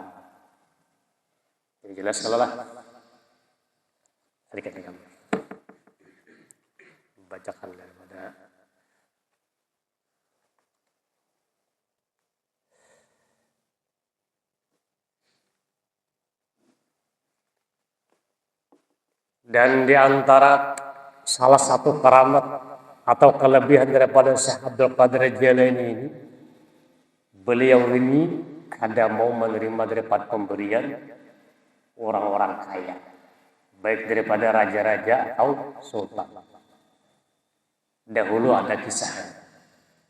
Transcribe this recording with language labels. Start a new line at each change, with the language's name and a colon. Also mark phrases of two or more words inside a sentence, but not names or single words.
Indonesian: Jadi jelas kalau lah. Sedikit kami membacakan daripada dan di antara salah satu karamat atau kelebihan daripada Syekh Abdul Qadir Jailani ini, beliau ini kada mau menerima daripada pemberian orang-orang kaya, baik daripada raja-raja atau sultan. Dahulu ada kisah.